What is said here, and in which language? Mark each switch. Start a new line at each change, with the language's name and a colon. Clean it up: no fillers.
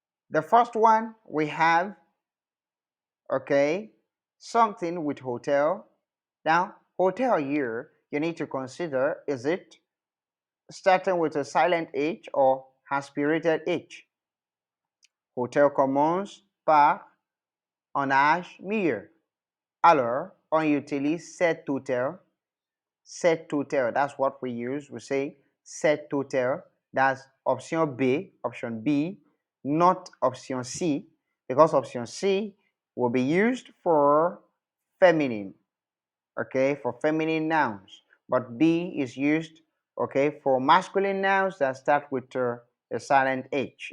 English: The first one we have, okay, something with hotel. Now, hotel here, you need to consider, is it starting with a silent H or aspirated H?
French: Hotel commence par un H muet. Alors, on utilise cet hôtel.
English: Cet hôtel, that's what we use. We say cet hôtel. That's option B, not option C, because option C will be used for feminine, okay, for feminine nouns. But B is used, okay, for masculine nouns that start with a silent H.